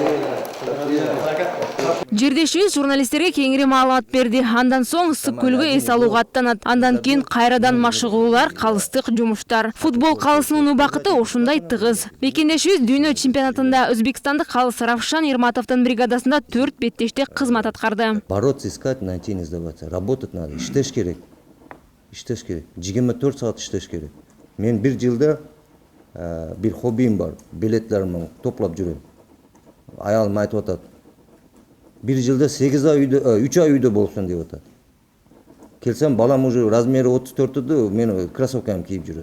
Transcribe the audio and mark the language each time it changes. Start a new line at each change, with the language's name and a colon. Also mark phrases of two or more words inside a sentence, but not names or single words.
Kyrgyz: Жердешибиз журналисттерге кеңири маалымат берди. Андан соң ысык көлгө эс алууга аттанат. Андан кийин кайрадан машыгуулар, калыстык жумуштар. Футбол калысынын убакыты ушундай тыгыз. Мекендешибиз дүйнө чемпионатында өзбекстандык калыс Равшан Ирматовдун бригадасында 4 беттеште кызмат аткарды.
Russian: Бороться, искать, найти, не сдаваться. Работать надо.
Kyrgyz: Иштеш керек. 24 саат иштеш керек. Мен бир жылда бир хоббиим бар. Билеттеримди топлап жүрөм. Аялым айтып атат. Bir жылда 8 ай үйдө, 3 ай үйдө болсун деп атат. Келсем балам уже размери 34-дө, мен кроссовкамды кийип жүрөт.